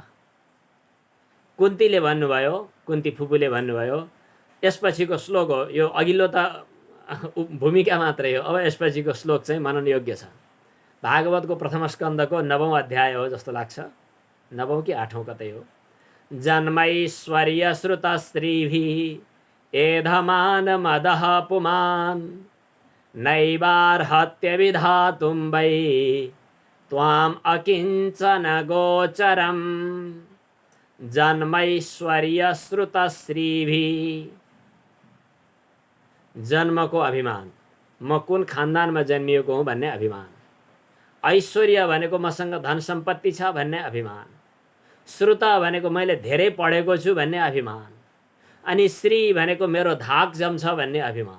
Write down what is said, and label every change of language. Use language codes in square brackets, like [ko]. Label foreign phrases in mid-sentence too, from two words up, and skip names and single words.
[ne] कुन्तीले भन्नुभयो, कुन्ती फुपूले भन्नुभयो। यसपछिको श्लोक हो यो, अघिल्लो त भूमिका मात्रै हो, अब यसपछिको श्लोक चाहिँ मनन योग्य छ। भागवतको प्रथम स्कन्धको 9औं अध्याय हो जस्तो लाग्छ, 9औं कि 8औं कतै हो। [sa] जन्मैश्वर्य श्रुत स्त्रीभिः एधमान मदः पुमान् नैवार्हत्य विधातुं वै त्वाम् अकिञ्चन गोचरम्। जन्मैश्वर्य श्रुत स्त्रीभिः, [ne] जन्मको अभिमान, म कुन खानदानमा जन्मिएको हुँ भन्ने अभिमान। ऐश्वर्य भनेको मसँग धन सम्पत्ति छ भन्ने अभिमान। श्रुत भनेको मैले धेरै पढेको छु भन्ने अभिमान। अनि श्री भनेको मेरो धाक जम्छ भन्ने अभिमान।